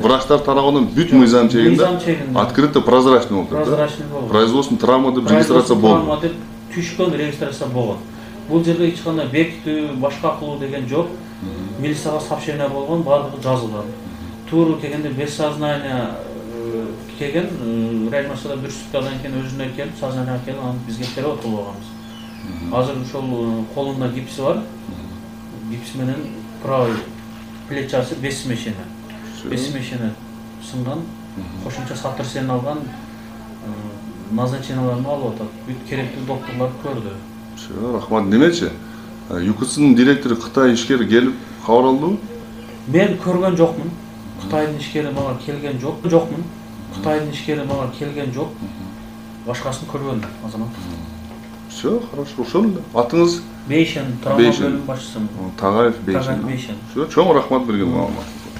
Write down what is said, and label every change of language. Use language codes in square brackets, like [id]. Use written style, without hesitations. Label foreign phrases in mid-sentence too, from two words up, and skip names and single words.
[ky] Врачтар тарабынан бүт мыйзам чегинде [ru] открыто прозрачный [ky] болуп турат. Прозрачный болду. Производственный травма деп регистрация болду. Травма деп түшкөн регистрация болгон. Бул жерде эч кандай бекитүү, башка кылуу деген жок. Милицияга сообщение болгон, бардыгы жазылган. Тууру келгенде [ru] без сознания [ky] келген, реанимацияда 1 суткадан кийин өзүнө келип, сознанияга келип, аны бизге перевод кылып алганбыз. Азыр ошол колунда гипси бар. Гипс менен правый плечасы [ru] без смещения. Без смещения [ky] сынган, кошумча сотрясение алган, назначенияларын алып атат. Бүт керектүү докторлор көрдү. Рахмат. Немечи? ЮКСнын директору Кытай ишкери келип кабар алдыбы? Мен көргөн жокмун. Кытайдын ишкери мага келген жокмун. Кытайдын ишкери мага келген жок. Башкасын көргөн азамат. [ru] Все, хорошо. [ky] Ошол эле. Атыңыз? Бейшен, травма бөлүм башчысы. Тагаев Бейшен. Бейшен. Все, чоң рахмат берген маалымат.